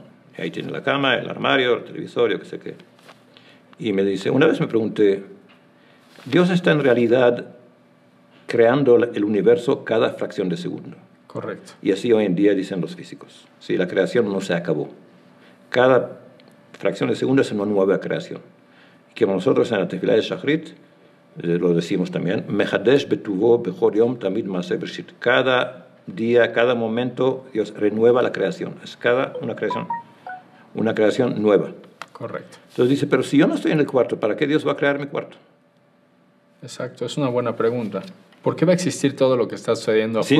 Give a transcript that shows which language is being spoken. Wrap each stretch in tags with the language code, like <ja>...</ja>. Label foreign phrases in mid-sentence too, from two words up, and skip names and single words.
<es>Y ahí tiene la cama, el armario, el televisor, yo qué sé qué. Y me dice, una vez me pregunté, ¿Dios está en realidad creando el universo cada fracción de segundo? Correcto. Y así hoy en día dicen los físicos. Sí, la creación no se acabó. Cada fracción de segundo es una nueva creación. Que nosotros en la Tefilá de Shachrit lo decimos también,</es> <he>מחדש בטובו בכל יום תמיד מעשה בראשית.</he> <es>Cada día, cada momento, Dios renueva la creación. Es una creación nueva. Correcto. Entonces dice, pero si yo no estoy en el cuarto, ¿para qué Dios va a crear mi cuarto? Exacto, es una buena pregunta. ¿Por qué va a existir todo lo que está sucediendo afuera?</es>